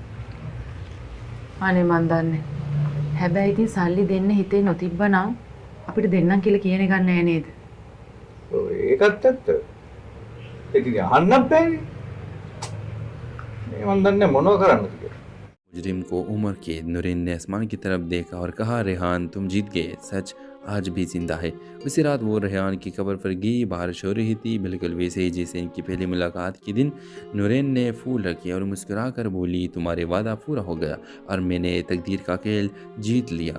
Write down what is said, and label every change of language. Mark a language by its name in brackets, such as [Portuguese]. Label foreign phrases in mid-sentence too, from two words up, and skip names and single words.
[Sinhala] අනේ මන් දන්නේ. හැබැයි ඉතින් සල්ලි දෙන්න හිතේ නොතිබ්බනම් අපිට දෙන්නම් කියලා කියන එකක් නෑ නේද? ඔය ඒකත් ඇත්ත. ඒක ඉතින් අහන්න බෑනේ. මේ මන් දන්නේ මොනව කරන්නද කියලා. [Hindi] मुजरिम को उमर कैद। नूरीन ने आसमान की तरफ देखा और कहा, रेहान तुम जीत गए, सच आज भी जिंदा है। उसी रात वो रेहान की कब्र पर गई। बारिश हो रही थी, बिल्कुल वैसे ही जैसे इनकी पहली मुलाकात के दिन। नूरीन ने फूल रखे और मुस्कुरा कर बोली, तुम्हारे वादा पूरा हो गया और मैंने तकदीर का खेल जीत लिया।